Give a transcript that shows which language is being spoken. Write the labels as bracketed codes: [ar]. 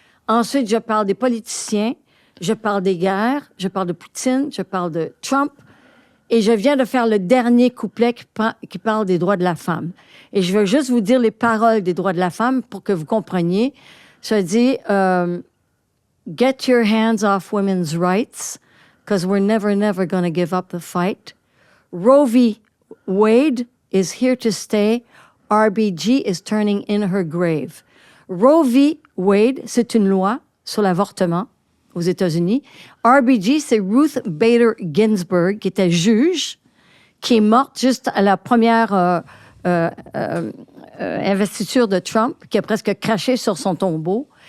[fr] Ensuite, je parle des politiciens, je parle des guerres, je parle de Poutine, je parle de Trump. Et je viens de faire le dernier couplet qui parle des droits de la femme. Et je veux juste vous dire les paroles des droits de la femme pour que vous compreniez. Ça dit... [en] Get your hands off women's rights, because we're never going to give up the fight. Roe v. Wade is here to stay. RBG is turning in her grave. Roe v. [fr] Wade, c'est une loi sur l'avortement aux États-Unis. RBG, c'est Ruth Bader Ginsburg, qui était juge, qui est morte juste à la première investiture de Trump, qui a presque craché sur son tombeau.